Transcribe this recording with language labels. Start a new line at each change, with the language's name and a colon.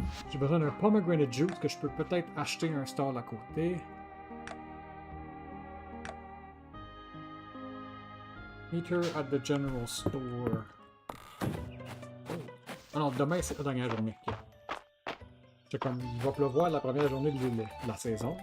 French: J'ai besoin d'un pomegranate juice que je peux peut-être acheter un stall à côté.
English: Meet her at the general store. Oh.
French: Ah non, demain c'est la dernière journée. Okay. C'est comme, il va pleuvoir la première journée de la saison.